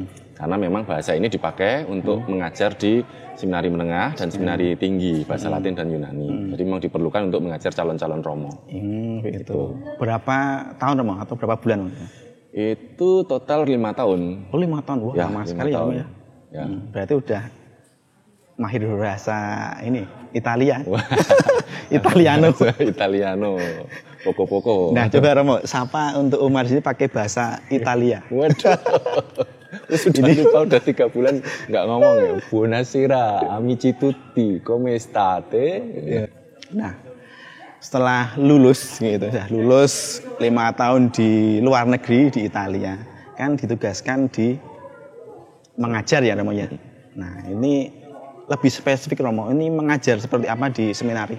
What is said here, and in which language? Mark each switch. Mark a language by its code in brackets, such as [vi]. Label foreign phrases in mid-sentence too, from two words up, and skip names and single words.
[id] Karena memang bahasa ini dipakai untuk mengajar di seminari menengah dan seminari tinggi, bahasa Latin dan Yunani. Jadi memang diperlukan untuk mengajar calon-calon Romo. Begitu. Berapa tahun, Romo? Atau berapa bulan? Itu total 5 tahun. Oh, 5 tahun. Wah, lama sekali ya. Ya. Berarti udah mahir bahasa ini, Italia. Italiano. [it] Italiano. Poco-poco. [id] Nah, coba Romo, sapa untuk Umar sini pakai bahasa Italia. Waduh. Sudah lupa, udah 3 bulan nggak ngomong ya. [it] Buonasera, amici tutti, come state? [id] Nah, setelah lulus gitu, lulus 5 tahun di luar negeri di Italia, kan ditugaskan di mengajar ya, Romo ya. Nah, ini lebih spesifik, Romo. Ini mengajar seperti apa di seminari?